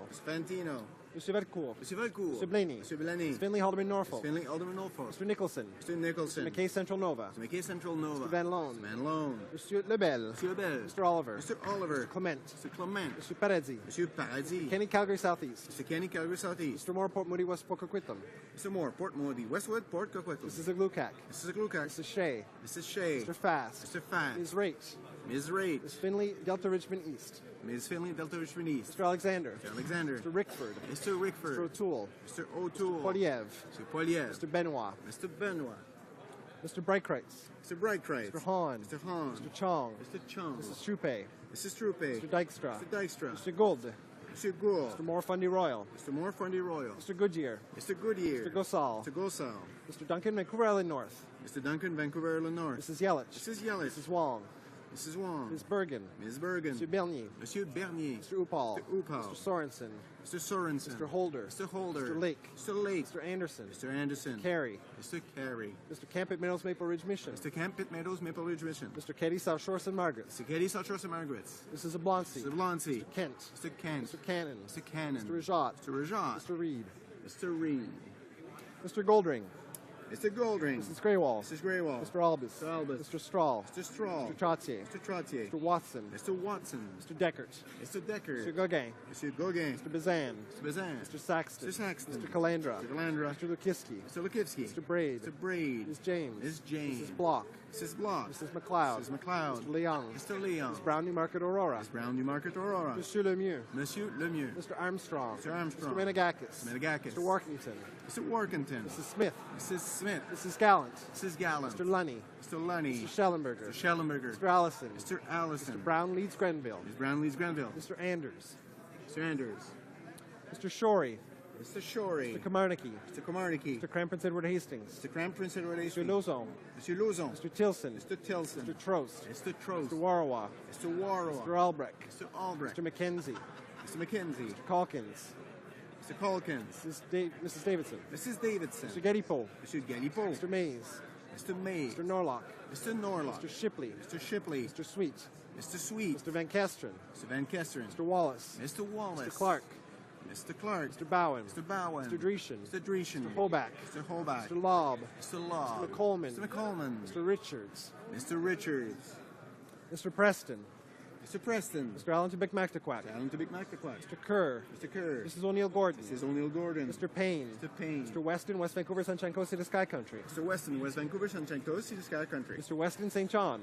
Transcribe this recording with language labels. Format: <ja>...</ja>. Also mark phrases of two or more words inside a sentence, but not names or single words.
<en>Mr. Fantino. Monsieur Valcourt. Monsieur Valcourt. Mr. Blaney. Mr. Blaney. Mr. Finley, Haldeman, Norfolk. Mr. Finley, Alderman Norfolk. Mr. Nicholson. Mr. Nicholson. Mr. McKay, Central Nova. Mr. McKay, Central Nova. Mr. Van Loan. Mr. Van Loan. Monsieur Lebel. Mr. Lebel. Mr. Oliver. Mr. Oliver. Mr. Clement. Mr. Clement. Mr. Paradis. Monsieur Paradis. Kenny, Calgary Southeast. Mr. Kenny, Calgary Southeast. Mr. Moore, Port Moody, West Port Coquitlam. Mr. Moore, Port Moody, Westwood, Port Coquitlam. Mrs. Aglukac. Mrs. Aglukac. Mrs. Shea. Mrs. Shea. Mr. Fast. Mr. Fast. Ms. Raitt. Ms. Raitt. Ms. Finley, Delta Richmond East. Ms. Finley, Delta Richmond East. Mr. Alexander. Mr. Alexander. Mr. Rickford. Mr. Rickford. Mr. O'Toole. Mr. O'Toole. Mr. Poliev. Mr. Poliev. Mr. Benoit. Mr. Benoit. Mr. Breitkreitz. Mr. Breitkreitz. Mr. Hahn. Mr. Hahn. Mr. Chong. Mr. Chung. Mrs. Troupe. Mrs. Troupe. Mr. Dykstra. Mr. Dykstra. Mr. Gould. Mr. Gould. Mr. Moore Fundy Royal. Mr. Moore Fundy Royal. Mr. Goodyear. Mr. Goodyear. Mr. Gosal. Mr. Gosal. Mr. Duncan, Vancouver Island North. Mr. Duncan, Vancouver Island North. Mrs. Yelich. Mrs. Yelich. Mrs. Wong. Mrs. Wong. Ms. Bergen. Ms. Bergen. Mr. Bernier. Monsieur Bernier. Mr. Upal. Mr. Upal. Mr. Sorensen. Mr. Sorensen. Mr. Holder. Mr. Holder. Mr. Lake. Mr. Lake. Mr. Anderson. Mr. Anderson. Carey. Mr. Carey. Mr. Camp at Meadows Maple Ridge Mission. Mr. Camp at Meadows Maple Ridge Mission. Mr. Keddy South Shore St. Margaret's. Mr. Keddy South Shore St. Margaret's. Mrs. Oblonsky. Mr. Oblonsky. Mr. Kent. Mr. Kent. Mr. Cannon. Mr. Cannon. Mr. Rajat. Mr. Rajat. Mr. Reed. Mr. Reed. Mr. Goldring. Mr. Goldring. Mrs. Greywall. Mrs. Greywall. Mr. Albus. Mr. Albus. Mr. Strahl. Mr. Strahl. Mr. Trottier. Mr. Trottier. Mr. Watson. Mr. Watson. Mr. Deckert. Mr. Decker. Mr. Gauguin. Mr. Gauguin. Mr. Bazan. Mr. Bazan. Mr. Saxton. Mr. Saxton. Mr. Calandra. Mr. Calandra. Mr. Lukivsky. Mr. Lukivsky. Mr. Braid. Mr. Braid. Ms. James. Ms. James. Mrs. Block. Mrs. Block. Mrs. McLeod. Mrs. McLeod. Mr. Leong. Mr. Leon. Ms. Brown Newmarket Aurora. Ms. Brown Newmarket Aurora. Monsieur Lemieux. Monsieur Lemieux. Mr. Armstrong. Mr. Armstrong. Mr. Menegakis. Mr. Menegakis. Mr. Workington. Mr. Workington. Mrs. Smith. Mrs. Smith. Mrs. Gallant. Mrs. Gallant. Mr. Lunny. Mr. Lunny. Mr. Schellenberger. Mr. Schellenberger. Mr. Allison. Mr. Allison. Mr. Brown Leeds Grenville. Ms. Brown Leeds Grenville. Mr. Anders. Mr. Anders. Mr. Shorey. Mr. Shorey. Mr. Kamarnicki. Mr. Kamarnicki. Mr. Cran Prince Edward Hastings. Mr. Crown Prince Edward Mr. Hastings. Lozon. Mr. Lozon. Mr. Tilson. Mr. Tilson. Mr. Trost. Mr. Trost. Mr. Warawa. Mr. Warrow. Mr. Albrecht. Mr. Albrecht. Mr. McKenzie. Mr. McKenzie. Mr. Calkins. Mr. Calkins. Mrs. Davidson. Mrs. Davidson. Mr. Gedipo. Mr. Gedipo. Mr. Mays. Mr. May. Mr. Norlock. Mr. Norlock. Mr. Shipley. Mr. Shipley. Mr. Sweet. Mr. Sweet. Mr. Van Kesteren. Mr. Van Kesteren. Mr. Wallace. Mr. Wallace. Mr. Clark. Mr. Clark. Mr. Bowen. Mr. Bowen. Mr. Dreeshen. Mr. Dreeshen. Mr. Hoback. Mr. Hoback. Mr. Lobb. Mr. Law. Mr. McColeman. Mr. McColeman. Mr. Richards. Mr. Richards. Mr. Preston. Mr. Preston. Mr. Allen to Bic-Mactaquac. Mr. Allen to Bic-Mactaquac. Mr. Kerr. Mr. Kerr. Mrs. O'Neill Gordon. Mrs. O'Neill Gordon. Mr. Payne. Mr. Payne. Mr. Weston, West Vancouver, Sunshine Coast, City Sky Country. Mr. Weston, West Vancouver, Sunshine Coast, City Sky Country. Mr. Weston, St. John.</en>